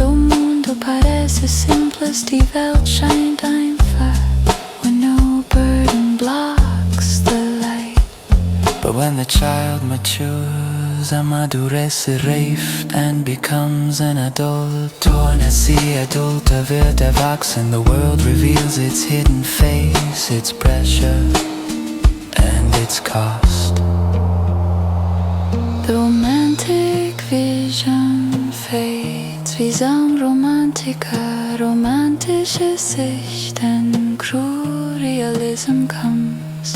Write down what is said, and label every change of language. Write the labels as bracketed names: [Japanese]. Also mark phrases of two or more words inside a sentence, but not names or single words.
[Portuguese] O mundo parece simples, [German] die Welt scheint einfach [English] when no burden blocks the light. But when the child matures, amadurece, reift and becomes an adult, [Italian] torna si adulta, [German] wird erwachsen, [English] the world reveals its hidden face, its pressure and its cost. The romantic vision fades, [Portuguese] Visão romântica, [German] romantische Sicht, [English] and cruel realism comes.